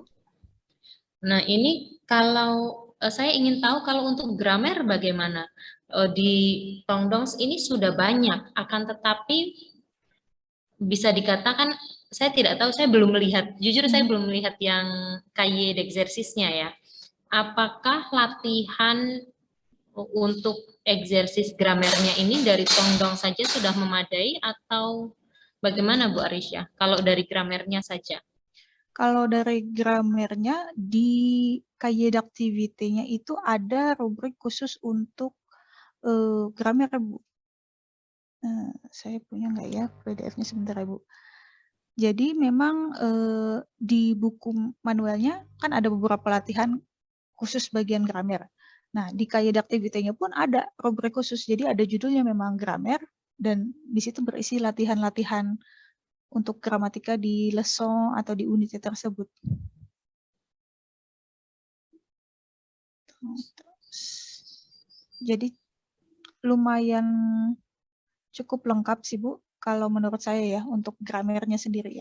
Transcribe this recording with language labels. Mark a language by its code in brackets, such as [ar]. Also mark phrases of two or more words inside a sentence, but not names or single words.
[id] Nah ini kalau saya ingin tahu kalau untuk grammar bagaimana? Di Tongdongs ini sudah banyak, akan tetapi bisa dikatakan saya tidak tahu, saya belum melihat, jujur saya belum melihat yang [fr] cahier d'exercice- [id] nya ya. Apakah latihan untuk eksersis gramernya ini dari Tongdongs saja sudah memadai atau bagaimana Bu Arisha? Kalau dari gramernya saja? Kalau dari gramernya di [fr] cahier d'activité- [id] nya itu ada rubrik khusus untuk gramer, Bu. Saya punya nggak ya PDF-nya, sebentar ya Bu. Jadi memang di buku manualnya kan ada beberapa latihan khusus bagian gramer. Nah, di [fr] cahier d'activité- [id] nya pun ada rubrik khusus. Jadi ada judulnya memang gramer dan di situ berisi latihan-latihan untuk gramatika di leson atau di unit tersebut. Jadi lumayan cukup lengkap sih Bu, kalau menurut saya ya, untuk gramernya sendiri ya.